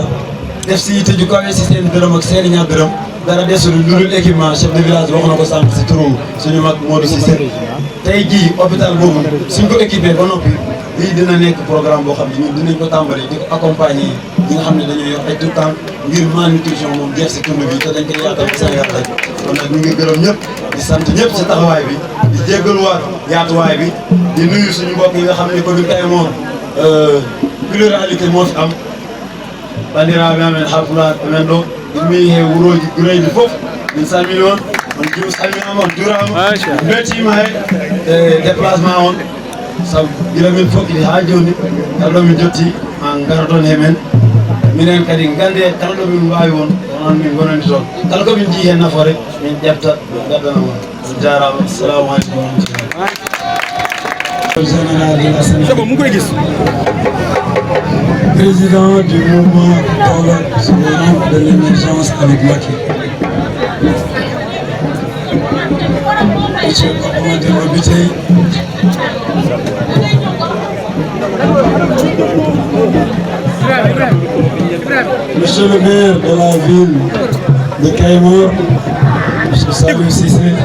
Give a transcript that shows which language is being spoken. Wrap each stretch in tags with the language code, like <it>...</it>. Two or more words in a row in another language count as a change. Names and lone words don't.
<wo>def si yitte ju kawe si seen dërëm ak seen ñaar dërëm dara desul lu dul équipement</wo> <fr>chef de village</fr> <wo>wax na ko sànq si turu suñu mag Modou Cissé tey jii hôpital boobu suñ ko équipé ba noppi lii dina nekk programme boo xam ne ñun dinañ ko tàmbali di ko accompagner ñi nga xam ne dañoo yor ay</wo> <fr>tout temps</fr> <wo>ngir malnutrition moom jeex si tund bi te dañ koy yaatal ci Sénégal tey kon nag ñu ngi gërëm ñëpp di sant ñëpp si taxawaay bi di jéggaluwaat yaatuwaay bi di nuyu suñu mbokk yi nga xam ne commune Kayemor</wo> <ff>pluralité moo fi am bandiraɓe amen halpulaar amen ɗo ɗummi he wuroji gureji fof min salmini on on jimu salminama on jurama beltima e déplacement on saabu gila min fokkiti ha joni kala ɗo min jotti ma garoton he men minen kadi gande kala ɗo min wawi won onon min gonani toon kala komin jii hen nafoore min ƴefta min gaddana on on jarama</ff> <ar>السلام عليكم ورحمة الله.</ar> <fr>Président du mouvement Kaolack souverain de l'émergence avec Macky. monsieur Amadou Biteye, monsieur le maire de la ville de Kayemor, monsieur Salou Cissé,</fr>